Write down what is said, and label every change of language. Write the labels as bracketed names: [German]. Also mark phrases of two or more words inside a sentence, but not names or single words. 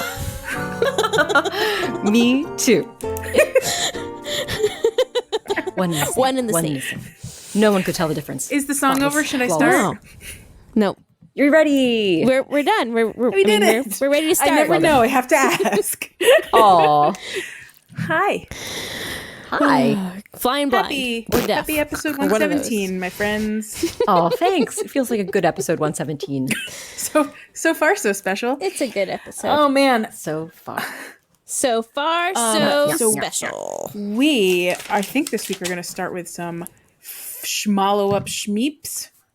[English] Razel. Me too. One in the same. No one could tell the difference. Is the song over? Should I Well, start? No, You're ready. we're done. We did it. We're ready to start. I never know. I have to ask. Aw. Hi. Hi. Flying blind. We're deaf. Happy episode We're one of those. 117, my friends. Oh, thanks. It feels like a good episode 117 So far, so special. It's a good episode. Oh, man. so far. So far, yeah. special. I think this week we're going to start with some schmallow up schmeeps.